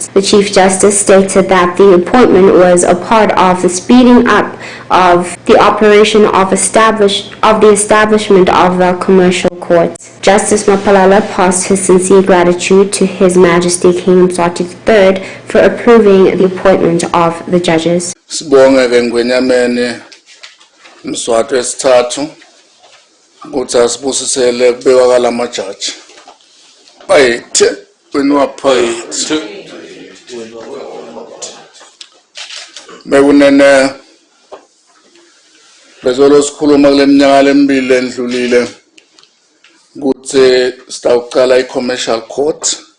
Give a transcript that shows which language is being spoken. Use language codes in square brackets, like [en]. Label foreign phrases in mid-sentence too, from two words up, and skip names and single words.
[en] The Chief Justice stated that the appointment was a part of the speeding up of the operation of the establishment of the commercial courts. Justice Mapalala passed his sincere gratitude to His Majesty King Yemaswati III for approving the appointment of the judges. [ss] Sibonge ke ngwenyameni Mswati wesithathu ukuthi asibusisele kubekwa kala majaji. Bayithe wena waphayithe. Bekunene bezolo sikhuluma kule minyaka lemibili endlulile ukuthi sitawuqala i-commercial court